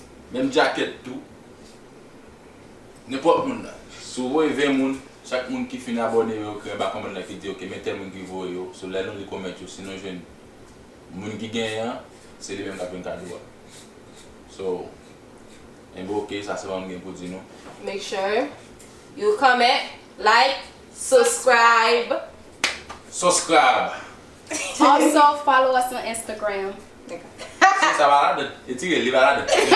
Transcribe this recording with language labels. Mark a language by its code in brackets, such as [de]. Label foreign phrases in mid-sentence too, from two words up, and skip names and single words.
[ht] Menm jakèt tou. Nenpòt moun la. Si ou voye ven moun, chak moun ki fin abone yo, ki ba kòmann la ki di yo, ki men tèl moun ki voye yo. So, lè nou li kòmèt yo, sinon jwenn moun ki genyen, se li menm k ap jwenn kado a. So, en gwo, ok, sa se moun gen pou di nou. [en] Make sure you comment, like, subscribe. Subscribe. Also, follow us on Instagram. [ht] Sa va la den. E tire, li va la den.